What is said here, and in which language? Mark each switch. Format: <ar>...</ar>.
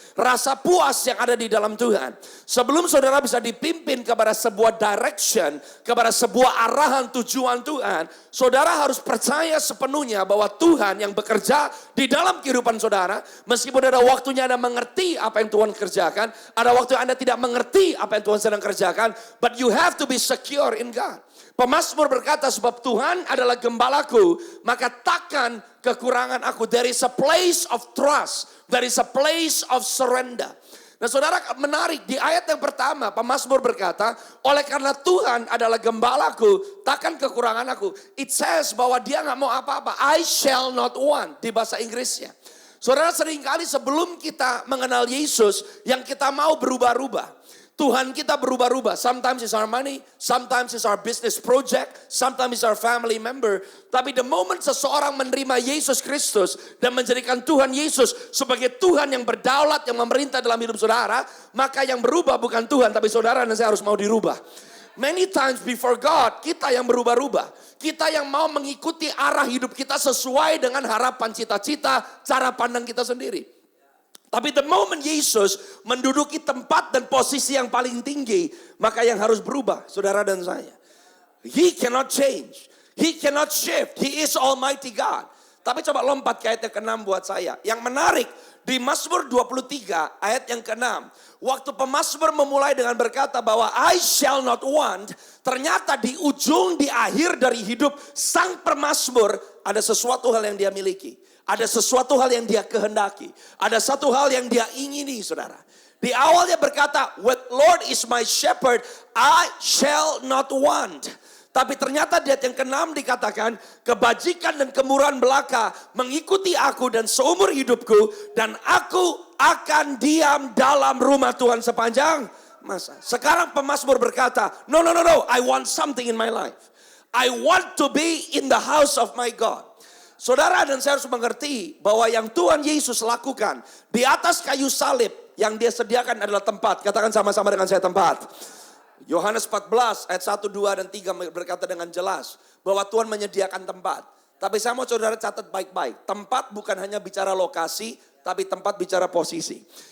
<id>Rasa puas yang ada di dalam Tuhan. Sebelum saudara bisa dipimpin kepada sebuah direction, kepada sebuah arahan tujuan Tuhan, saudara harus percaya sepenuhnya bahwa Tuhan yang bekerja di dalam kehidupan saudara, meskipun ada waktunya Anda mengerti apa yang Tuhan kerjakan, ada waktu Anda tidak mengerti apa yang Tuhan sedang kerjakan,</id> <en>but you have to be secure in God.</en> <id>Pemazmur berkata, sebab Tuhan adalah gembalaku, maka takkan kekurangan aku.</id> <en>There is a place of trust. There is a place of surrender.</en> <id>Nah saudara, menarik di ayat yang pertama, pemazmur berkata, oleh karena Tuhan adalah gembalaku, takkan kekurangan aku.</id> <en>It says</en> <id>bahwa dia gak mau apa-apa.</id> <en>I shall not want</en> <id>di bahasa Inggrisnya. Saudara, seringkali sebelum kita mengenal Yesus, yang kita mau berubah-ubah. Tuhan kita berubah-ubah.</id> <en>Sometimes it's our money, sometimes it's our business project, sometimes it's our family member.</en> <id>Tapi</id> <en>the moment</en> <id>seseorang menerima Yesus Kristus dan menjadikan Tuhan Yesus sebagai Tuhan yang berdaulat, yang memerintah dalam hidup saudara, maka yang berubah bukan Tuhan, tapi saudara dan saya harus mau dirubah.</id> <en>Many times before God,</en> <id>kita yang berubah-ubah. Kita yang mau mengikuti arah hidup kita sesuai dengan harapan cita-cita, cara pandang kita sendiri. Tapi</id> <en>the moment</en> <id>Yesus menduduki tempat dan posisi yang paling tinggi, maka yang harus berubah, saudara dan saya.</id> <en>He cannot change. He cannot shift. He is Almighty God.</en> <id>Tapi coba lompat ke ayat yang ke-6 buat saya. Yang menarik, di Mazmur 23 ayat yang ke-6. Waktu pemazmur memulai dengan berkata bahwa</id> <en>I shall not want.</en> <id>Ternyata di ujung, di akhir dari hidup sang pemazmur, ada sesuatu hal yang dia miliki. Ada sesuatu hal yang dia kehendaki. Ada satu hal yang dia ingini, saudara. Di awal dia berkata,</id> <en>"What Lord is my shepherd, I shall not want."</en> <id>Tapi ternyata di ayat yang ke-6 dikatakan, kebajikan dan kemurahan belaka mengikuti aku dan seumur hidupku, dan aku akan diam dalam rumah Tuhan sepanjang masa. Sekarang pemazmur berkata,</id> <en>no, I want something in my life. I want to be in the house of my God.</en> <id>Saudara dan saya harus mengerti bahwa yang Tuhan Yesus lakukan di atas kayu salib, yang dia sediakan adalah tempat. Katakan sama-sama dengan saya, tempat. Yohanes 14 ayat 1, 2, dan 3 berkata dengan jelas bahwa Tuhan menyediakan tempat. Tapi saya mau saudara catat baik-baik. Tempat bukan hanya bicara lokasi, tapi tempat bicara posisi.</id>